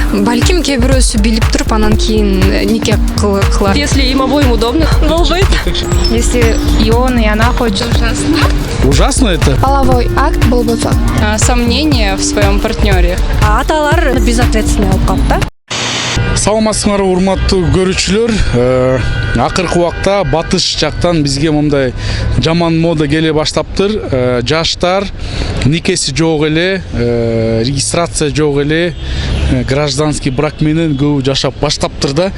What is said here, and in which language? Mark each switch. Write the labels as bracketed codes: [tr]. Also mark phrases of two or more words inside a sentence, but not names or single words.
[ky] Балким кээ бирөөсү билип туруп анан кийин нике кылат. [ru] Если им обоим удобно, болбойт. Если и он, и она хочет. Ужасно это? Половой акт [ky] болбосо. [ru] Сомнения в своем партнере. [ky] Аталар безответственный болуп калат да. Саламатсыңар урматтуу көрүүчүлөр, акыркы убакта батыш жактан бизге мындай жаман мода келе баштаптыр. Жаштар никеси жок эле, регистрация жок эле, [ru] гражданский брак [ky] менен көбү жашап баштаптыр да.